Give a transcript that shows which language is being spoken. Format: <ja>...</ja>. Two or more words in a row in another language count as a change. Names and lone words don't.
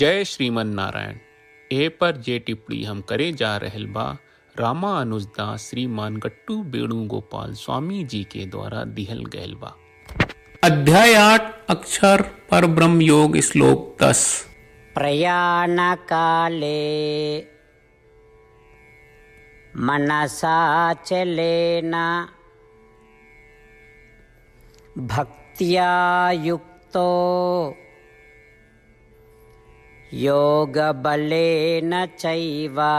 <bho>जय श्रीमन नारायण। ए पर जे टिप्पणी हम करे जा रहल बा रामानुजदास श्रीमान गट्टू वेणुगोपाल स्वामी जी के द्वारा दिहल गयल बा। अध्याय 8 अक्षर पर ब्रह्म योग श्लोक 10।</bho> <sa>प्रयाण काले मनसा चलेन भक्त्या युक्तो योग बलेन चैव</sa>